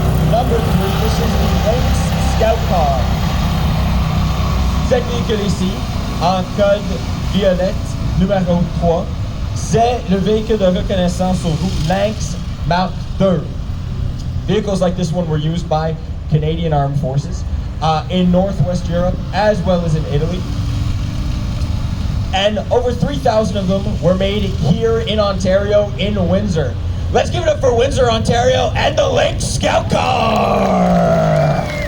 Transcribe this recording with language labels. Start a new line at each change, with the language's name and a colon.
English: Number 3, this is the Lynx Scout Car.
French: Cet véhicule ici, en code violette, numéro 3, c'est le véhicule de reconnaissance sur route Lynx Mark II.
English: Vehicles like this one were used by Canadian Armed Forces in Northwest Europe as well as in Italy. And over 3,000 of them were made here in Ontario, in Windsor. Let's give it up for Windsor, Ontario, and the Lynx Scout Car!